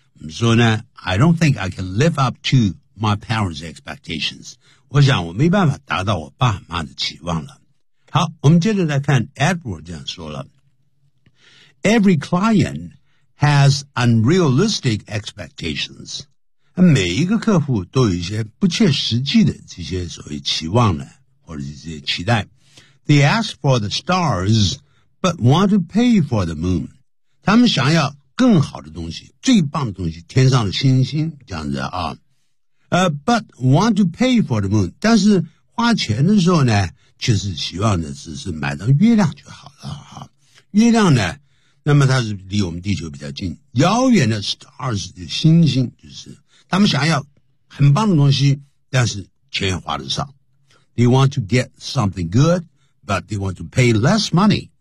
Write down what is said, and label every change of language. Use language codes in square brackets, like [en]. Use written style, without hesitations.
[zh] 所以呢 [en] I don't think I can live up to my parents' expectations [zh] 我想我没办法达到我爸妈的期望了。好，我们接着来看 Edward 这样说了。 [en] Every client has unrealistic expectations. [zh] 每一个客户都有一些不切实际的这些所谓期望呢或者这些期待。 [en] They ask for the stars, but want to pay for the moon. [zh] 他们想要更好的东西最棒的东西天上的星星这样子啊。 [en] But want to pay for the moon. [zh] 但是花钱的时候呢却是希望的是买到月亮就好了哈。月亮呢那么它是离我们地球比较近。遥远的 stars, 的星星就是他们想要很棒的东西但是钱花得少。 [en] They want to get something good, but they want to pay less money.